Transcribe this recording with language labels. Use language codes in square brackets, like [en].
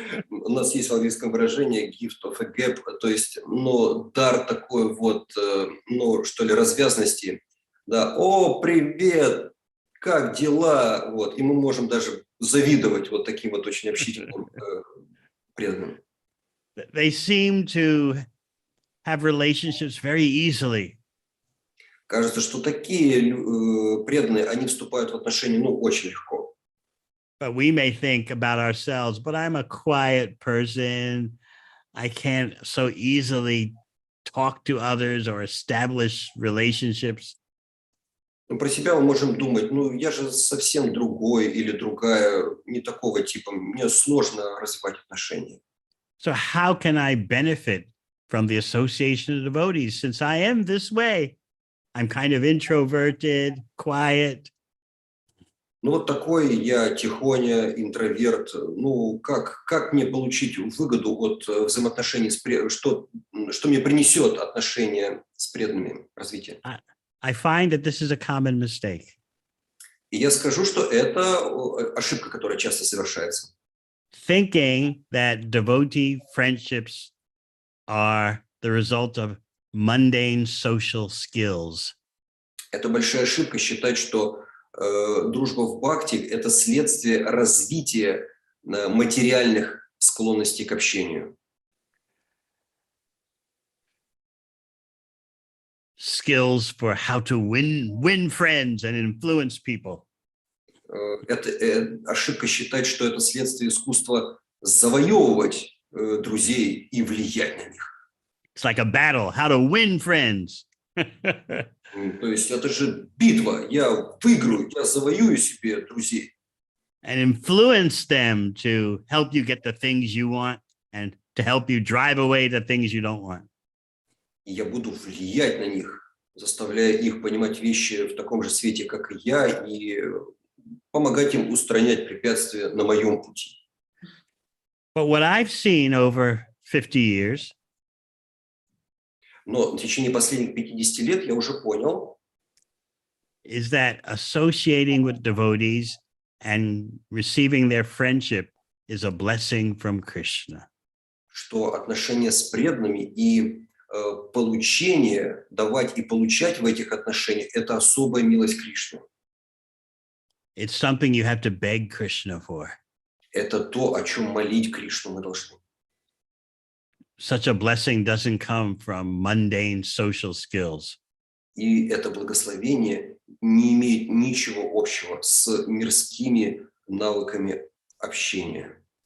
[ru] У нас есть в английском выражение [en] gift of a gap, [ru] то есть, ну, дар такой вот, ну, что ли, развязности. Да, о, привет, как дела? Вот, и мы можем даже завидовать вот таким вот очень общительным преданным. [en] They seem to have relationships very easily. [ru] Кажется, что такие преданные, они вступают в отношения, ну, очень легко. [en] But we may think about ourselves, but I'm a quiet person. I can't so easily talk to others or establish relationships. [ru] Ну, про себя мы можем думать, ну, я же совсем другой или другая, не такого типа, мне сложно развивать отношения. [en] So how can I benefit from the association of devotees since I am this way? I'm kind of introverted, quiet. [ru] Ну, вот такой я тихоня, интроверт. Ну, как мне получить выгоду от взаимоотношений что мне принесет отношения с преданными развития? [en] I find that this is a common mistake. [ru] И я скажу, что это ошибка, которая часто совершается. [en] Thinking that devotee friendships are the result of mundane social skills. [ru] Это большая ошибка считать, что дружба в бхакти – это следствие развития материальных склонностей к общению. [en] Skills for how to win friends and influence people. [ru] Это ошибка считать, что это следствие искусства завоевывать друзей и влиять на них. [en] It's like a battle, how to win friends. [ru] То есть это же битва. Я выиграю, я завоюю себе друзей. [en] And influence them to help you get the things you want and to help you drive away the things you don't want. [ru] и я буду влиять на них, заставляя их понимать вещи в таком же свете, как и я, и помогать им устранять препятствия на моем пути. [en] But what I've seen over 50 years [ru] Но в течение последних 50 лет я уже понял, [en] is that associating with devotees and receiving their friendship is a blessing from Krishna. [ru] что отношения с преданными и получение, давать и получать в этих отношениях – это особая милость Кришны. [en] It's something you have to beg Krishna for. [ru] Это то, о чем молить Кришну мы должны. [en] Such a blessing doesn't come from mundane social skills. [ru] И это благословение не имеет ничего общего с мирскими навыками общения.